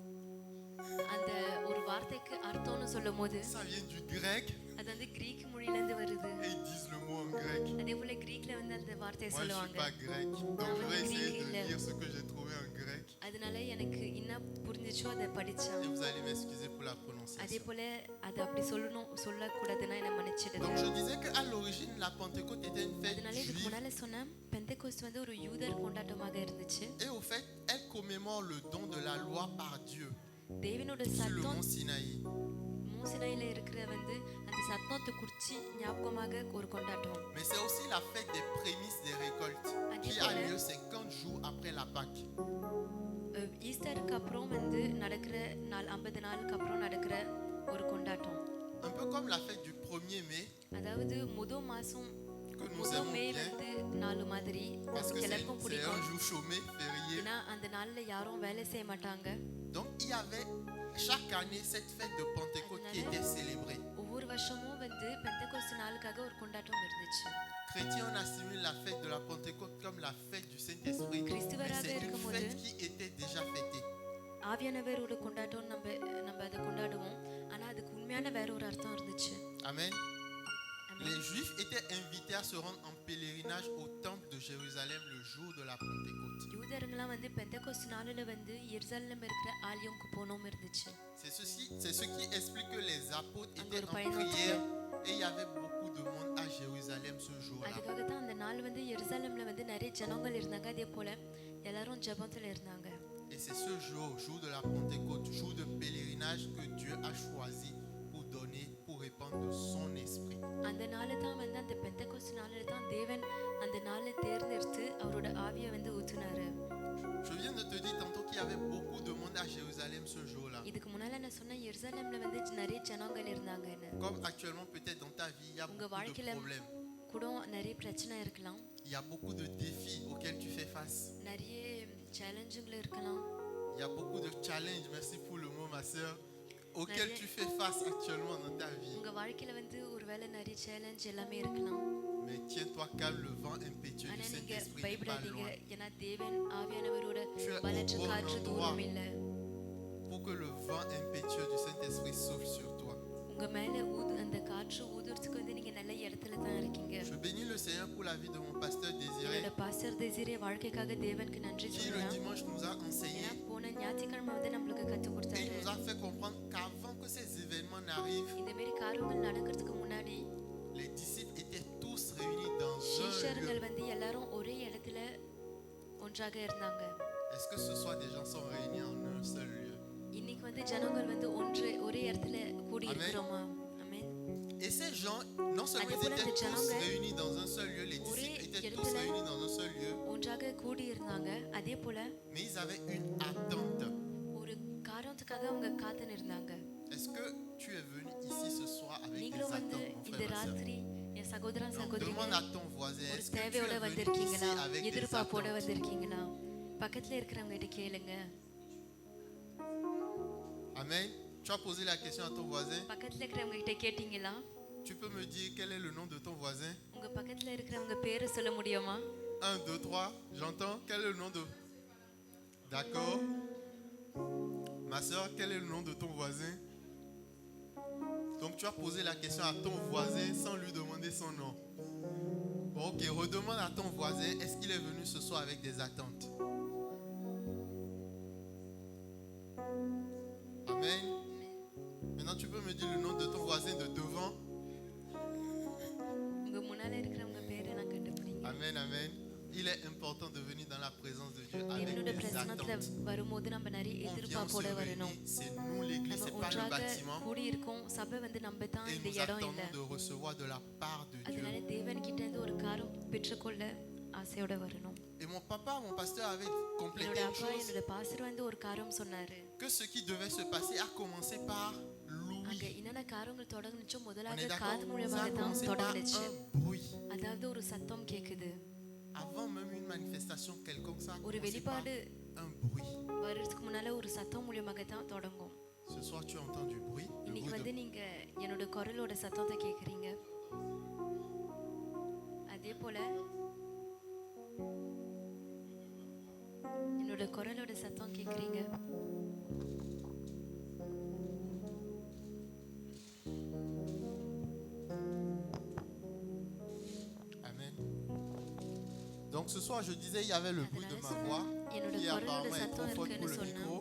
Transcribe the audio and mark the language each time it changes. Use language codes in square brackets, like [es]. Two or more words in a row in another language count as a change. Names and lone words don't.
[ta] அந்த ஒரு வார்த்தைக்கு அர்த்தம்னு சொல்லும்போது [fr] ça vient du grec [ta] அது வந்து கிரீக் மொழியில இருந்து வருது. [fr] et ils disent le mot en grec. [ta] அதே போல கிரீக்ல வந்து அந்த வார்த்தையை [fr] Moi je suis [ta] சொல்லுவாங்க. [fr] pas grec, donc je vais essayer de lire ce que j'ai trouvé en grec [ta] அதனால எனக்கு என்ன புரிஞ்சிச்சோ அதை படிச்சேன். [fr] et vous allez m'excuser pour la [ta] அதே [fr] prononciation. [ta] போல அதை அப்படி சொல்லக்கூடாதுன்னா என்ன மன்னிச்சிடுது. [fr] Donc je disais qu'à l'origine, la Pentecôte était une fête [ta] அதனால இதுக்கு [fr] juive [ta] முன்னால சொன்னேன், பெந்தெகோஸ்து வந்து ஒரு யூதர் கொண்டாட்டமாக இருந்துச்சு. [fr] et au fait, elle commémore le don de la loi par Dieu [ta] தேவனோட [fr] sur le [ta] சத்தம் [fr] mont Sinaï. [ta] மூசினாயில இருக்கிற வந்து அந்த சத்தத்தை குறிச்சி ஞாபகமாக ஒரு கொண்டாட்டம். [fr] Mais c'est aussi la fête des prémices des récoltes qui a lieu 50 jours après la Pâque. [ta] ஈஸ்டருக்கு அப்புறம் வந்து நடக்கிற 50 நாளுக்கு அப்புறம் நடக்கிற ஒரு கொண்டாட்டம். [fr] Un peu comme la fête du 1er mai [ta] அதாவது முதல் மாசம் [fr] que nous [ta] முதல் [fr] aimons [ta] மே [fr] bien [ta] வந்து நாலு மாதிரி [fr] parce que [ta] நமக்கு [fr] c'est [ta] எல்லாருக்கும் [fr] un [ta] பிடிக்கும். [fr] jour chômé, férié. [ta] ஏன்னா அந்த நாள்ல யாரும் வேலை செய்ய மாட்டாங்க. [fr] Donc il y avait chaque année cette fête de Pentecôte qui était célébrée. ஒவ்வொரு வருஷமும் வந்து பெந்தெகோஸ்து நாளுக்காக ஒரு கொண்டாட்டம் இருந்துச்சு. Chrétiens, on assimile la fête de la Pentecôte comme la fête du Saint-Esprit. Mais c'est une fête qui était déjà fêtée. [ta] ஆவியானவரோட கொண்டாட்டம் நம்ம அதை கொண்டாடுவோம். ஆனா அதுக்கு உண்மையான வேற ஒரு அர்த்தம் இருந்துச்சு. Amen. ஆமென். [fr] Les Juifs étaient invités à se rendre en pèlerinage au temple de Jérusalem le jour de la Pentecôte. [ta] யூதர்கள்லாம் வந்து பெந்தெகோஸ்து நாளில வந்து எருசலேம்ல இருக்கிற ஆலயம்க்கு போனோம் இருந்துச்சு. [fr] C'est ce qui explique que les apôtres Anger étaient en païen prière et il y avait beaucoup de monde à Jérusalem ce jour-là. [ta] அதுக்காக தான் அந்த நாள் வந்து எருசலேம்ல வந்து நிறைய ஜனங்கள் இருந்தாங்க. அதே போல எல்லாரும் ஜெபத்துல இருந்தாங்க. [fr] Et c'est ce jour, jour de la Pentecôte, jour de pèlerinage que Dieu a choisi pour donner, pour répandre de son esprit. [ta] அந்த நாள் தான் வந்து அந்த பெந்தெகோஸ்து நாளில தான் தேவன் அந்த நாளை தேர்ந்தெடுத்து அவரோட ஆவியை வந்து ஊத்துனாரு. [fr] Je viens de te dire tantôt qu'il y avait beaucoup de monde à Jérusalem ce jour-là. [ta] இதுக்கு முன்னால நான் சொன்ன எருசலேம்ல வந்து நிறைய ஜனங்கள் இருந்தாங்கன்னு. [fr] Comme actuellement peut-être dans ta vie, il y a [ta] உங்க [fr] beaucoup de [ta] வாழ்க்கையில [fr] problèmes. [ta] கூட நிறைய பிரச்சனை இருக்கலாம். [fr] Il y a beaucoup de défis auxquels tu fais face. [ta] நிறைய சேலஞ்சுகள் இருக்கலாம். [fr] Il y a beaucoup de challenges, merci pour le mot ma soeur, auxquels tu fais face actuellement dans ta vie. [ta] உங்க வாழ்க்கையில வந்து ஒருவேளை நிறைய சேலஞ்ச் எல்லாமே இருக்கலாம். [fr] Mais tiens-toi calme, le vent impétueux [ta] ஆனா [fr] du [ta] நீங்க [fr] Saint-Esprit n'est pas [ta] பயப்படாதீங்க. [fr] loin. [ta] ஏன்னா தேவன் ஆவியானவரோட [fr] Tu es au [ta] பலற்ற [fr] bon [ta] காற்று [fr] endroit [ta] தூரம் இல்ல. [fr] pour que le vent impétueux du Saint-Esprit souffle sur toi. [ta] உங்க மேல அந்த காற்று ஊதுறதுக்கு வந்து நீங்க நல்ல இடத்துல தான் இருக்கீங்க. [fr] Je bénis le Seigneur pour la vie de mon pasteur Désiré, [ta] என்னோட பாஸ்டர் தேசிரே வாழ்க்கைக்காக தேவனுக்கு நன்றி [fr] qui le [ta] சொல்றேன். [fr] dimanche nous a enseigné [ta] ஏன்னா போன ஞாயிற்றுக்கிழமை வந்து நம்மளுக்கு கத்து [fr] et [ta] கொடுத்தாரு. [fr] il nous a fait comprendre qu'avant que ces événements n'arrivent, [ta] இந்த மாதிரி காரியங்கள் நடக்கிறதுக்கு முன்னாடி [fr] les disciples étaient tous réunis dans un [ta] சீஷர்கள் [fr] lieu. [ta] வந்து எல்லாரும் ஒரே இடத்துல ஒன்றாக இருந்தாங்க. [fr] Est-ce que ce soir des gens sont réunis en un seul lieu? [ta] இன்னைக்கு வந்து ஜனங்கள் வந்து ஒரே இடத்துல கூடி இருக்கிறோமா? ஆமென். [fr] Et ces gens, non seulement [ta] அதே [fr] ils [ta] போல [fr] étaient [ta] இந்த [fr] tous [ta] ஜனங்க [fr] réunis dans un seul lieu, les [ta] ஒரே [fr] disciples étaient tous [ta] இடத்துல [fr] réunis dans un seul lieu, [ta] ஒன்றாக கூடி இருந்தாங்க. அதே போல [fr] mais ils avaient une attente. [ta] ஒரு காரணத்துக்காக அவங்க காத்துன்னு இருந்தாங்க. [fr] Est-ce que tu es venu ici ce soir avec des [ta] நீங்களும் வந்து [fr] attentes, mon [ta] இந்த [fr] frère, ma soeur? [ta] ராத்திரி என் சகோதரன் [fr] Donc, [ta] சகோதரிங்க [fr] demande à ton voisin, [ta] ஒரு [fr] est-ce que tu [ta] தேவையோட [fr] es venu [ta] வந்திருக்கீங்களா? [fr] ici avec des [ta] எதிர்பார்ப்போட [fr] attentes? [ta] வந்திருக்கீங்களா? பக்கத்துல இருக்கிறவங்க கிட்ட கேளுங்க. [fr] Amen. Tu as posé la question à ton voisin. [ta] பக்கத்துல இருக்கிறவங்க கிட்ட கேட்டீங்களா? [fr] Tu peux me dire quel est le nom de ton voisin? [ta] உங்க பக்கத்துல இருக்கிறவங்க பேரை சொல்ல முடியுமா? [fr] 1, 2, 3, j'entends. Quel est le nom de... D'accord. Ma soeur, quel est le nom de ton voisin? Donc tu as posé la question à ton voisin sans lui demander son nom. Ok, redemande à ton voisin, est-ce qu'il est venu ce soir avec des attentes? Amen. Maintenant tu peux me dire le nom de ton voisin de devant? [ta] உங்க முன்னால இருக்கிறவங்க பேரை நான் கண்டுபிடிங்க. [fr] Amen, amen. Il est important de venir dans la présence de Dieu avec [ta] தேவனோட [fr] des [ta] பிரசன்னத்துல [fr] attentes. [ta] வரும்போது நம்ம நிறைய [fr] On vient se [ta] எதிர்பார்ப்போட வரணும். [fr] réunir, c'est nous l'église, [ta] நம்ம [fr] c'est pas le [ta] ஒன்றாக [fr] bâtiment. [ta] கூடி இருக்கோம். சபை வந்து நம்ம தான் [fr] Et [ta] இந்த [fr] nous [ta] இடம் இல்ல. [fr] attendons de recevoir de la part de Dieu. [ta] அதனால தேவன் கிட்ட இருந்து ஒரு காரம் பெற்றுக்கொள்ள ஆசையோட வரணும். [fr] Et mon papa, mon pasteur avait complété [ta] என்னோட [fr] une [ta] அப்பா [fr] chose, [ta] என்னோட பாஸ்டர் வந்து ஒரு காரம் சொன்னாரு. [fr] que ce qui devait se passer a commencé par [ta] அங்க [fr] l'ouïe. [ta] என்னென்ன காரங்கள் தொடங்குச்சோ [fr] On est [ta] முதலாக [fr] d'accord? [ta] காது [fr] Ça [ta] மூலமாக [fr] a [ta] தான் [fr] commencé par [ta] தொடங்குச்சு. [fr] un bruit. [ta] அதாவது ஒரு சத்தம் கேக்குது. [fr] Avant même une manifestation quelconque, ça a [ta] ஒரு [fr] commencé par [ta] வெளிப்பாடு [fr] un bruit. [ta] வர்றதுக்கு முன்னால ஒரு சத்தம் மூலமாக தான் தொடங்கும். [fr] Ce soir, tu entends du bruit. Le [ta] இன்னைக்கு [fr] bruit [ta] வந்து [fr] de... [ta] நீங்க என்னோட குரலோட சத்தத்தை கேக்குறீங்க. அதே போல என்னோட குரலோட சத்தம் கேக்குறீங்க. [fr] Amen. Donc ce soir, je disais, il y avait le bruit de ma voix, [ta] என்னோட [fr] qui [ta] குரலோட [fr] apparemment est [ta] சத்தம் [fr] trop fort pour [ta] இருக்குன்னு [fr] le [ta] சொன்னா [fr] micro.